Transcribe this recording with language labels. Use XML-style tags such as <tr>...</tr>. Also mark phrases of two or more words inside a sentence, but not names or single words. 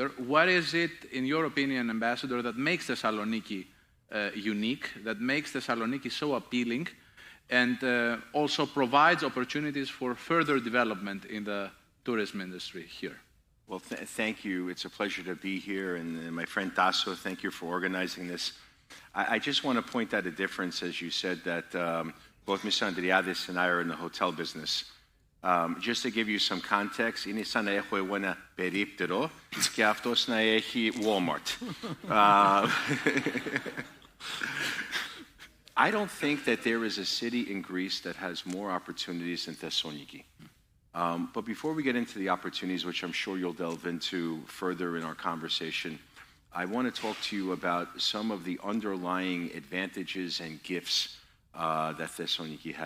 <en>What is it, in your opinion, Ambassador, that makes Thessaloniki unique, that makes Thessaloniki so appealing, and also provides opportunities for further development in the tourism industry here? Well, thank you. It's a pleasure to be here. And my friend Tasso, thank you for organizing this. I just want to point out a difference, as you said, that both Mr. Andreadis and I are in the hotel business. Just to give you some context,</en> <el>είναι σαν να έχω εγώ ένα περίπτερο και αυτός να έχει Walmart.</el> <en>I don't think that there is a city in Greece that has more opportunities than Thessaloniki. But before we get into the opportunities, which I'm sure you'll delve into further in our conversation, I want to talk to you about some of the underlying advantages and gifts that Thessaloniki has.</en>